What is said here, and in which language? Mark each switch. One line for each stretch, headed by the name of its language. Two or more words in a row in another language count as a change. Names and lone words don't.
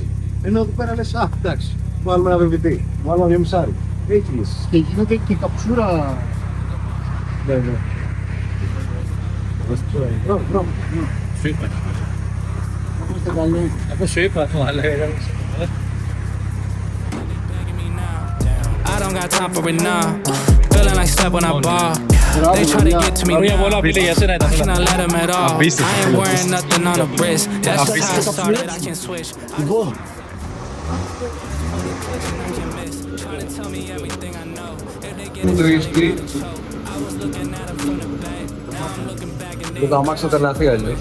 Greek: Ενώ εδώ πέρα λες, α, εντάξει, βάλουμε ένα VVT, βάλουμε ένα 2,5. Έχει λύσεις. Και γίνεται και καψούρα. Ναι. Μπράβο. Σου είπα. Είμαστε καλοί. Αυτό σου είπα, αλλά
English: I don't got time for it now. Feeling like step on a bar. They try to get to me
Greek: Ωραία,
English: now.
Greek: πολλά φίλε για σένα
English: I
Greek: ήταν.
English: cannot let them at all. I ain't wearing nothing on the wrist. That's just how I started. I can switch.
Greek: Λοιπόν,
English: Try to tell me everything I know. If they get it, I was looking at them from the back. Now I'm looking back and they
Greek: το αμάξι θα τρελαθεί αλλιώς.